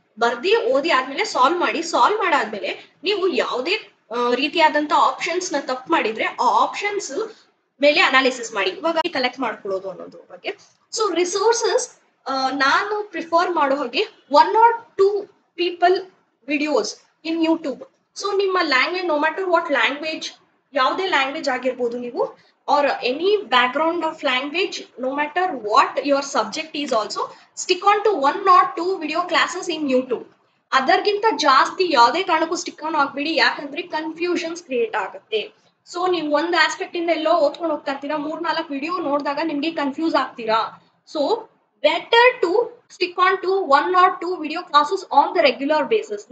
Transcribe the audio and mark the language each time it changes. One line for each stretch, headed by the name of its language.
Kannada: ಬರ್ದಿ ಓದಿ ಆದ್ಮೇಲೆ ಸಾಲ್ವ್ ಮಾಡಾದ್ಮೇಲೆ ನೀವು ಯಾವುದೇ ರೀತಿಯಾದಂತ ಆಪ್ಷನ್ಸ್ ನ ತಪ್ಪು ಮಾಡಿದ್ರೆ ಆ ಆಪ್ಷನ್ಸ್ ಮೇಲೆ ಅನಾಲಿಸಿಸ್ ಮಾಡಿ, ಇವಾಗ ಕಲೆಕ್ಟ್ ಮಾಡ್ಕೊಳ್ಳೋದು ಅನ್ನೋದ್ರ ಬಗ್ಗೆ. ಸೊ ರಿಸೋರ್ಸಸ್ ನಾನು ಪ್ರಿಫರ್ ಮಾಡೋ ಹಾಗೆ 1 or 2 people videos in YouTube. So ನಿಮ್ಮ language,
English: no matter what language,
Kannada: ಯಾವುದೇ ಲ್ಯಾಂಗ್ವೇಜ್ ಆಗಿರ್ಬೋದು ನೀವು,
English: or any background of language, no matter what your subject is also, stick on to 1 or 2 video classes in YouTube.
Kannada: ಅದರ್ಗಿಂತ ಜಾಸ್ತಿ ಯಾವುದೇ ಕಾರಣಕ್ಕೂ stick on ಆಗ್ಬಿಡಿ, ಯಾಕಂದ್ರೆ confusions create ಆಗುತ್ತೆ. So ನೀವು ಒಂದು ಆಸ್ಪೆಕ್ಟ್ ಇಂದ ಎಲ್ಲೋ ಓದ್ಕೊಂಡು ಹೋಗ್ತಾ ಇರ್ತೀರಾ, 3-4 ವಿಡಿಯೋ ನೋಡಿದಾಗ ನಿಮ್ಗೆ ಕನ್ಫ್ಯೂಸ್ ಆಗ್ತೀರಾ.
English: So better to stick on to 1 or 2 video classes on the regular basis.